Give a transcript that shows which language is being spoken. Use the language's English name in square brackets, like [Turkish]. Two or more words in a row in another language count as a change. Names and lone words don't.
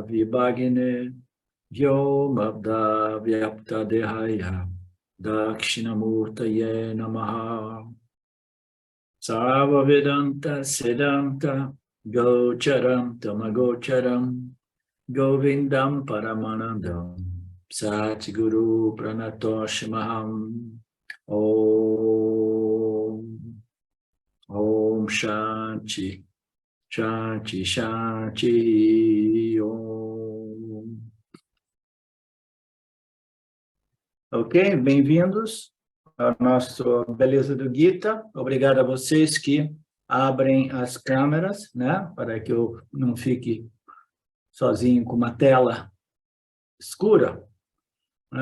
[Sanskrit] Vibhagine Vyomabda Vyapta Dehaya Dakshinamurtaye Namaha Sarva Vedanta Siddhanta Gocharam Tamagocharam Govindam Paramanandam Satguru Pranatoshimaham Om Om Shanti Shanti Shanti Om. [Portuguese] Ok, bem-vindos ao nosso Beleza do Gita. Obrigado a vocês que abrem as câmeras, né, para que eu não fique sozinho com uma tela escura, né?